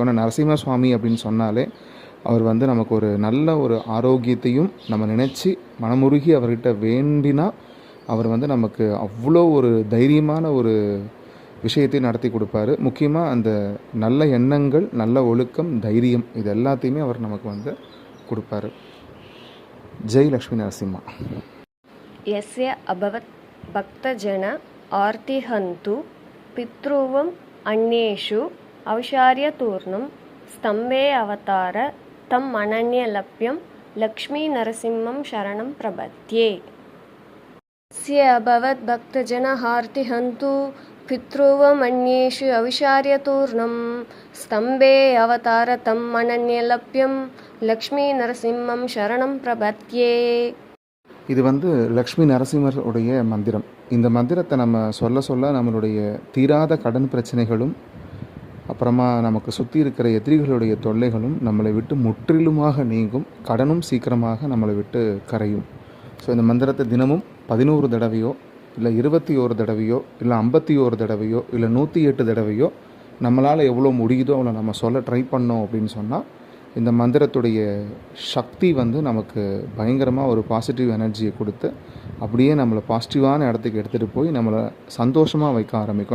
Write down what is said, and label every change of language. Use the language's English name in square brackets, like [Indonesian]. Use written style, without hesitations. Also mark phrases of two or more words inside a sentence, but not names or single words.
[Tamil] ஆனால் நரசிம்ம சுவாமி அப்படின்னு சொன்னாலே அவர் நமக்கு ஒரு நல்ல ஒரு ஆரோக்கியத்தையும் நம்ம நினச்சி மனமுருகி அவர்கிட்ட வேண்டினா அவர் நமக்கு அவ்வளோ ஒரு தைரியமான ஒரு விஷயத்தை நடத்தி கொடுப்பாரு. முக்கியமாக அந்த நல்ல எண்ணங்கள், நல்ல ஒழுக்கம், தைரியம் இது எல்லாத்தையுமே அவர் நமக்கு கொடுப்பாரு. ஜெய் லக்ஷ்மி நரசிம்மா. [Sanskrit] यस्य अभवत् भक्तजन आर्तिहन्तु पितृवम् अन्येषु औशार्यतूर्णं स्तम्भे अवतार तम् अनन्यलभ्यं लक्ष्मीनरसिंहं शरणं प्रपद्ये। यस्य अभवत् भक्तजन आर्तिहन्तु पितृवम् अन्येषु औशार्यतूर्णं स्तम्भे अवतार तम् अनन्यलभ्यं लक्ष्मीनरसिंहं शरणं प्रपद्ये। [Tamil] இது லக்ஷ்மி நரசிம்மருடைய மந்திரம். இந்த மந்திரத்தை நம்ம சொல்ல சொல்ல நம்மளுடைய தீராத கடன் பிரச்சனைகளும் அப்புறமா நமக்கு சுற்றி இருக்கிற எதிரிகளுடைய தொல்லைகளும் நம்மளை விட்டு முற்றிலுமாக நீங்கும். கடனும் சீக்கிரமாக நம்மளை விட்டு கரையும். ஸோ இந்த மந்திரத்தை தினமும் 11 தடவையோ இல்லை 21 தடவையோ இல்லை 51 தடவையோ இல்லை 108 தடவையோ நம்மளால் எவ்வளோ முடியுதோ அவ்வளோ நம்ம சொல்ல ட்ரை பண்ணோம் அப்படின்னு சொன்னால் இந்த மந்திரத்துடைய சக்தி நமக்கு பயங்கரமாக ஒரு [English] positive energy [Tamil] கொடுத்து அப்படியே நம்மளை பாசிட்டிவான இடத்துக்கு எடுத்துகிட்டு போய் நம்மளை சந்தோஷமாக வைக்க ஆரம்பிக்கும்.